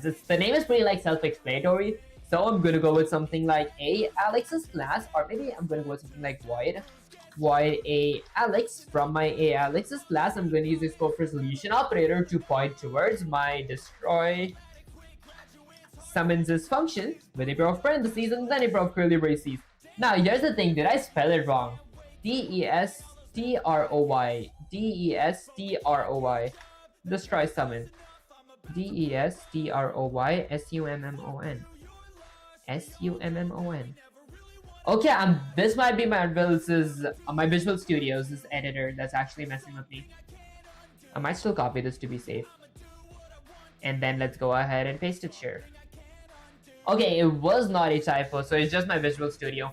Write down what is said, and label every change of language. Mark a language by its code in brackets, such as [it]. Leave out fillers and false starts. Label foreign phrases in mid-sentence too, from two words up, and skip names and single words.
[en] The name is pretty like self-explanatory. So I'm gonna go with something like a Alex's class, or maybe I'm gonna go with something like void a Alex. From my a Alex's class, I'm gonna use a scope resolution operator to point towards my destroy summons this function with a pair of parentheses and then a pair of curly braces. Now here's the thing, did I spell it wrong? D-E-S-T-R-O-Y. D-E-S-T-R-O-Y. Destroy summon. D-E-S-T-R-O-Y S-U-M-M-O-N. S-U-M-M-O-N. Okay, this might be my Visual Studio's editor that's actually messing with me. I might still copy this to be safe. And then let's go ahead and paste it here. Okay, it was not a typo, so it's just my Visual Studio.